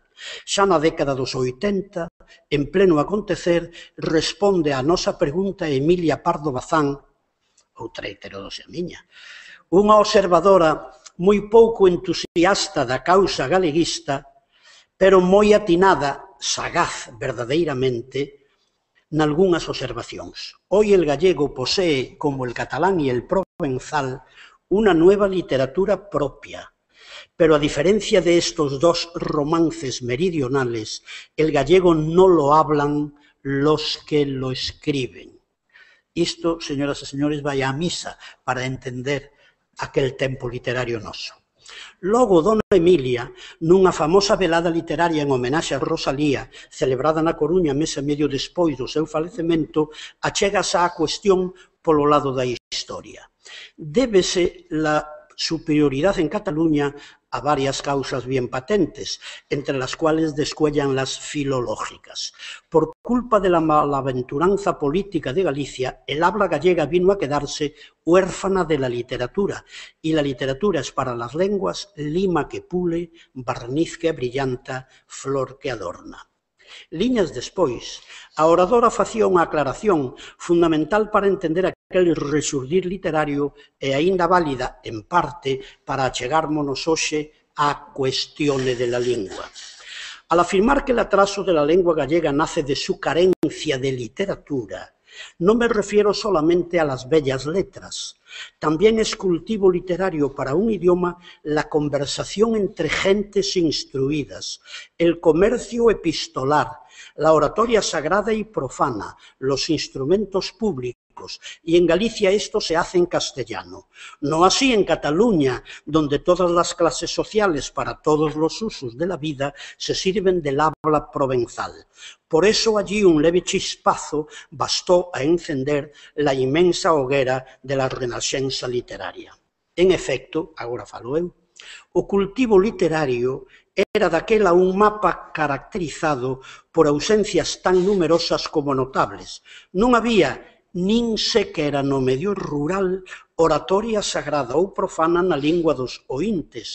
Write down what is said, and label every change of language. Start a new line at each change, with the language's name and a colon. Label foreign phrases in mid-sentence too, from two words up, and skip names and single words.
Galician: Xa na década dos 80, en pleno acontecer, responde á nosa pregunta Emilia Pardo Bazán, outra heterodoxa miña, unha observadora moi pouco entusiasta da causa galeguista, pero moi atinada, sagaz verdadeiramente, nalgúnas observacións.
Spanish: Hoy el gallego posee, como el catalán y el provenzal, una nueva literatura propia. Pero a diferencia de estos dos romances meridionales, el gallego no lo hablan los que lo escriben.
Galician: Isto, señoras e señores, vai á misa para entender aquel tempo literario noso. Logo, dona Emilia, nunha famosa velada literaria en homenaxe a Rosalía, celebrada na Coruña mes e medio despois do seu falecemento, achégase á cuestión polo lado da historia.
Spanish: Débese la superioridad en Cataluña a varias causas bien patentes, entre las cuales descuellan las filológicas. Por culpa de la malaventuranza política de Galicia, el habla gallega vino a quedarse huérfana de la literatura, y la literatura es para las lenguas lima que pule, barniz que abrillanta, flor que adorna. Liñas despois, a oradora facía unha aclaración fundamental para entender aquel resurdir literario e aínda válida, en parte, para achegármonos hoxe á cuestione de la lingua. Al afirmar que el atraso de la lengua gallega nace de su carencia de literatura, no me refiero solamente a las bellas letras. También es cultivo literario para un idioma la conversación entre gentes instruidas, el comercio epistolar, la oratoria sagrada y profana, los instrumentos públicos, y en Galicia esto se hace en castellano. No así en Cataluña, donde todas las clases sociales para todos los usos de la vida se sirven del habla provenzal. Por eso allí un leve chispazo bastó a encender la inmensa hoguera de la renascença literaria.
Galician: En efecto, agora falo eu, o cultivo literario era daquela un mapa caracterizado por ausencias tan numerosas como notables. Non había nin sequera no medio rural oratoria sagrada ou profana na lingua dos oíntes.